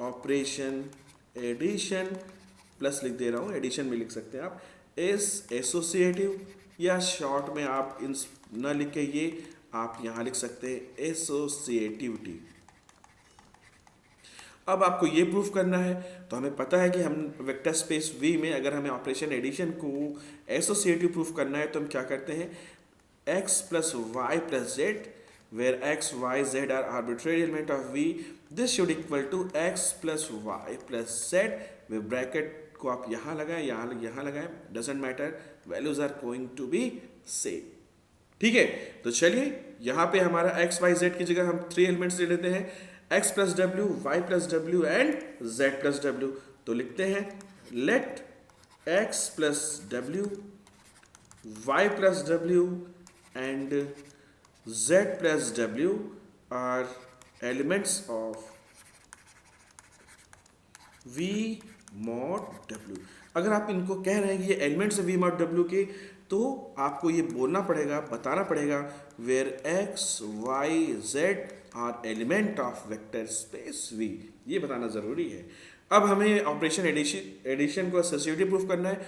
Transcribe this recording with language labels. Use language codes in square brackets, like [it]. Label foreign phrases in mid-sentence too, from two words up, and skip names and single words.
[en] operation addition plus [hi] लिख दे रहा हूँ, एडिशन भी लिख सकते हैं आप, [en] is associative, [hi] या शॉर्ट में आप इन न लिख के ये आप यहाँ लिख सकते हैं एसोसिएटिविटी। अब आपको ये प्रूफ करना है, तो हमें पता है कि हम [en] vector space [hi] V में अगर हमें [en] operation addition [hi] को एसोसिएटिव प्रूफ करना है तो हम क्या करते हैं, [en] x plus y plus z, where x, y, z are arbitrary element of V, this should equal to x plus y plus z, with bracket [hi] को आप यहाँ लगाएं, यहाँ लगाएं, [en] doesn't matter, values are going to be same। [hi] ठीक है, तो चलिए यहाँ पे हमारा x, y, z की जगह हम 3 एलिमेंट्स ले लेते हैं, [en] x plus w, y plus w and z plus w। [hi] तो लिखते हैं [en] let x plus w, y plus w and z plus w are elements of v mod w। [hi] अगर आप इनको कह रहे हैं कि ये एलिमेंट्स है [en] v mod w [hi] के, तो आपको ये बोलना पड़ेगा, बताना पड़ेगा [en] where x, y, z are element of vector space v. [hi] ये बताना ज़रूरी है। अब हमें [en] operation addition [hi] को एसोसिएटिव प्रूफ करना है।